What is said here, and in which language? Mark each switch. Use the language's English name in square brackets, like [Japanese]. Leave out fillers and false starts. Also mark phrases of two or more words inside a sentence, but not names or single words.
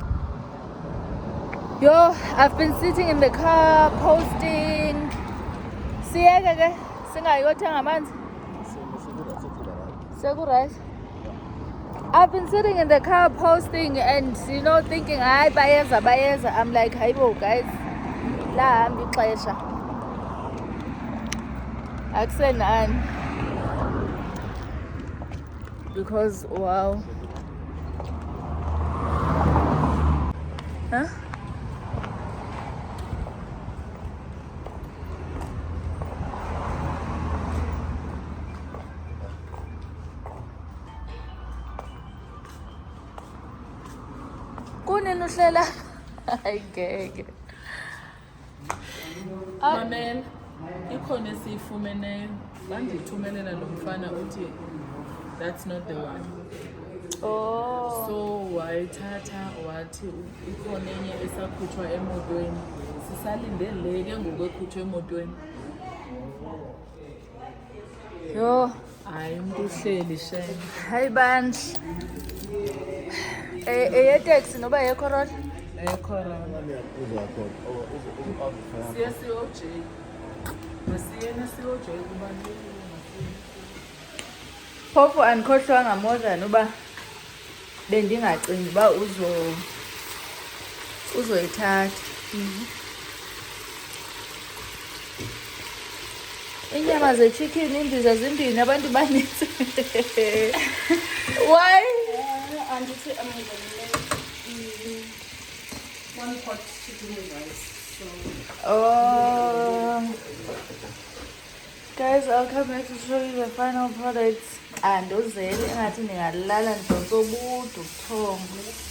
[English] Yo, I've been sitting in the car posting. I've been sitting in the car posting and thinking, hi, bayeza. I'm like, hi, guys. [Xhosa] La hambi ixesha. Akusenani. [English] Because wow. Huh? [Xhosa] Kunini uhlela? Ayigeke. Mamela, ikhona esiyifumeneyo. Bandithumelela lo mfana uthi [English] that's not the one. Oh. [Xhosa] So wayithatha wathi ikhona enye esakhutshwa emotweni. Sisalindele ke ngoku ekhutshwe emotweni. Yo, hayi umuntu uhleli shem. hayi bandla. Taxi noba yeCorona? EyeCorona. Siye siyoJ. Masiyena siyoJ kubalulekile masiyena. Phofu andikhohlwanga [English] more than [Xhosa] uba bendingacingi uba uzoyithatha. Inyama ze-chicken imbiza zimbini abantu banintsi. [English] Why? [Xhosa] Andithi [English] one pot chicken with rice. Oh, guys, I'll come back to show you the final products. [Xhosa] And uzeli engathi ndingalala ndidonse ubude ubuthongo.